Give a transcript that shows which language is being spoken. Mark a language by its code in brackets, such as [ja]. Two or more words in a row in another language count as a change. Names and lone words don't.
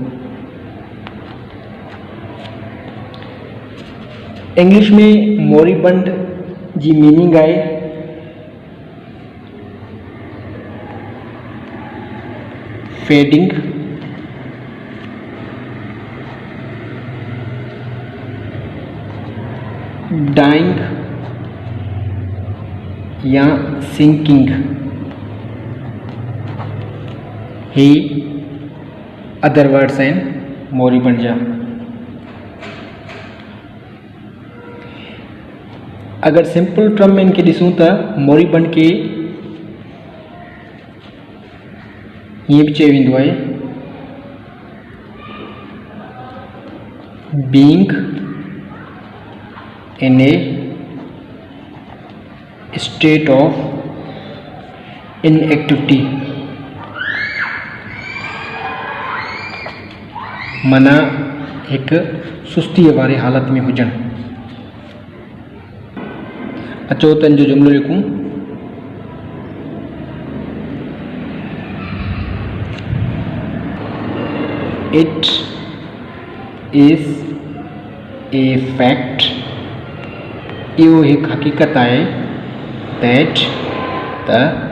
[sd] इंग्लिश में मोरिबंड जी मीनिंग है [en] fading, dying [sd] या सिंकिंग। ही [en] other words [sd] आहिनि मोरिबंड जा। अगर [en] simple term [sd] में इनके ॾिसूं त मोरिबंड के हीअं बि चयो वेंदो आहे [en] being in a state of inactivity. [sd] माना एक सुस्ती वारी हालत में हुजण। अचो त इन जो जुमिलो लिखूं। [en] it is a fact, [sd] इहो एक हकीकत है [en] that the